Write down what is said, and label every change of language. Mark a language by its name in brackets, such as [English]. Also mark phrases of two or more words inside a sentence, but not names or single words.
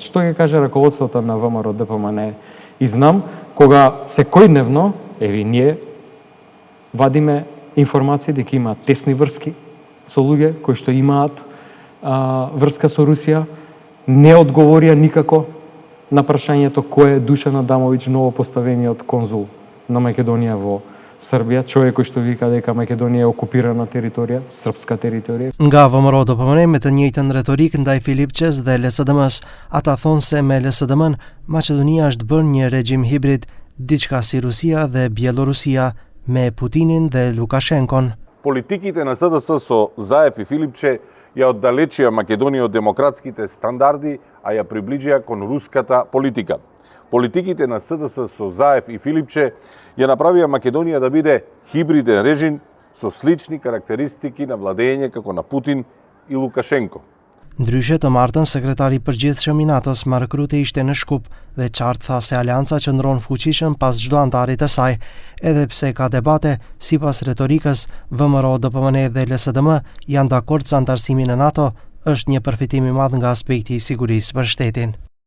[Macedonian] Што ќе каже раководството на ВМРО ДПМН? И знам, кога секојдневно, еви ние вадиме информации дека имаат тесни врски со луѓе кои што имаат врска со Русија, не одговорија никако на прашањето кој е Душан Адамовиќ, ново поставениот конзул на Македонија во Србија, човек кој што вика дека Македонија е окупирана територија, српска територија. [Albanian] Nga ВМРО ДПМН me të njëjtën retorik ndaj Filipçes dhe LSDM-s, ata thonë se me LSDM-n Maqedonia është bërë një regjim hibrid, diçka si Rusia dhe Bielorusia, me Putinin dhe Lukashenkon. [Macedonian] Политиките на СДС со Заев и Филипче ја оддалечија Македонија од демократските стандарди, а ја приближија кон руската политика. Политиките на СДС со Заев и Филипче ја направија Македонија да биде хибриден режим со слични карактеристики на владење како на Путин и Лукашенко. [Albanian] Ndryshe të martën, sekretari i përgjithshëm i NATO-s Mark Rutte ishte në Shkup dhe qartë tha se aleanca qëndron fuqishëm pas çdo antarit të saj, edhe pse ka debate, sipas retorikës, VMRO, DPMN dhe LSDM janë dakord se antarësimi në NATO është një përfitim i madh nga aspekti i sigurisë për shtetin.